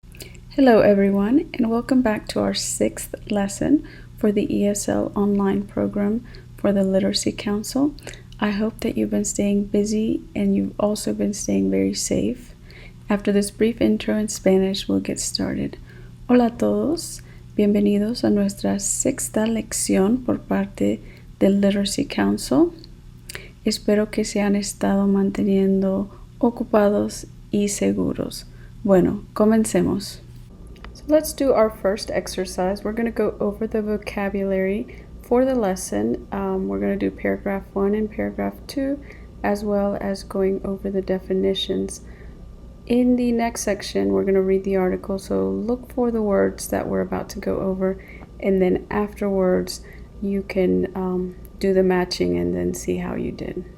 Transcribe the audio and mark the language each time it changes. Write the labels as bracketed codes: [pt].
[en] Hello everyone, and welcome back to our sixth lesson for the ESL Online program for the Literacy Council. I hope that you've been staying busy and you've also been staying very safe. After this brief intro in Spanish, we'll get started. [es] Hola a todos, bienvenidos a nuestra sexta lección por parte del Literacy Council. Espero que se han estado manteniendo ocupados y seguros. Bueno, comencemos. [en] Let's do our first exercise. We're going to go over the vocabulary for the lesson. We're going to do paragraph 1 and paragraph 2, as well as going over the definitions. In the next section, we're going to read the article, so look for the words that we're about to go over, and then afterwards, you can do the matching and then see how you did.